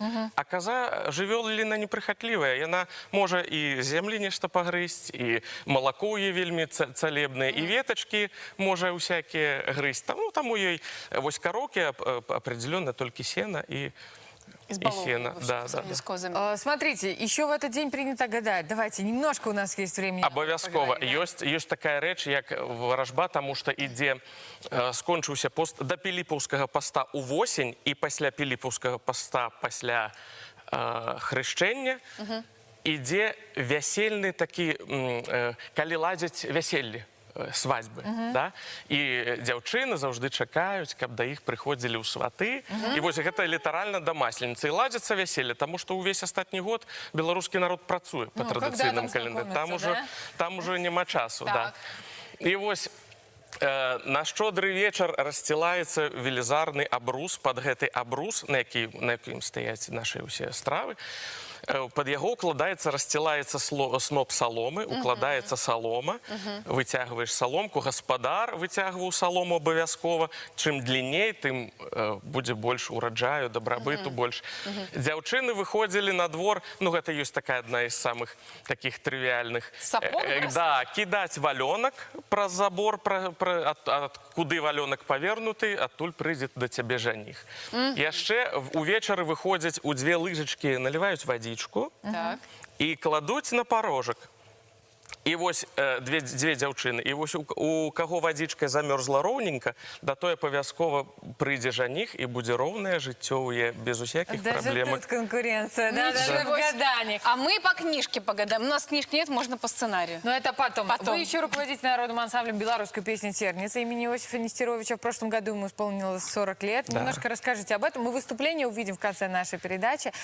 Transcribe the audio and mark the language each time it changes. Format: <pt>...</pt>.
<be>А каза жывёліна непрыхатлівая. Яна можа і зямлі нешта пагрызць, і малако ў ёй вельмі цалебнае, і ветачкі можа ўсякія грызць. Таму ёй вось кароўкі апределённа толькі сена і сено, да.</be> <ru>Смотрите, еще в этот день принято гадать. Давайте, немножко у нас есть времени.</ru> <be>Абавязкова. Ёсць такая рэч, як варажба, таму што ідзе, скончыўся пост да піліпаўскага паста ўвосень, і пасля піліпаўскага паста, пасля хрышчэння, ідзе вясельны такі, калі ладзяць вяселлі.</be> <ru>Свадьбы,</ru> <be>да? І дзяўчыны заўжды чакаюць, каб да іх прыходзілі ў сваты. І вось гэта літаральна да масленицы. І ладзяцца вяселле, таму што ўвесь астатні год беларускі народ працуе па традыцыйным календары. Там ужо няма часу, да. І вось на шчодры вечар рассцілаецца велізарны абрус, пад гэты абрус, на якім стаяць нашы ўсе стравы. Пад яго укладаецца, рассцілаецца сноп саломы, укладаецца салома, выцягваеш саломку, гаспадар выцягваў салому абавязкова. Чым длінней, тым будзе больш ураджаю, дабрабыту больш. Дзяўчыны выходзілі на двор, ну гэта ёсць такая адна з самых такіх трывіальных. Да, кідаць валёнак праз забор, куды валёнак павернуты, адтуль прыйдзе да цябе жаніх. Яшчэ увечары выходзяць у дзве лыжачкі, наліваюць вадзі і кладуць на парожак. І вось дзве дзяўчыны. І вось у каго вадзічка замёрзла роўненька, да той абавязкова прыйдзе жаніх і будзе роўнае жыццё без усякіх праблемак.</be> <ru>Даже тут конкуренция, да, даже в гадании. А мы по книжке погадаем. У нас книжки нет, можно по сценарию. Но это потом. Вы еще руководите народным ансамблем белорусской песни «Терница» имени Иосифа Нестеровича. В прошлом году ему исполнилось 40 лет. Да. Немножко расскажите об этом. Мы выступление увидим в конце нашей передачи.</ru>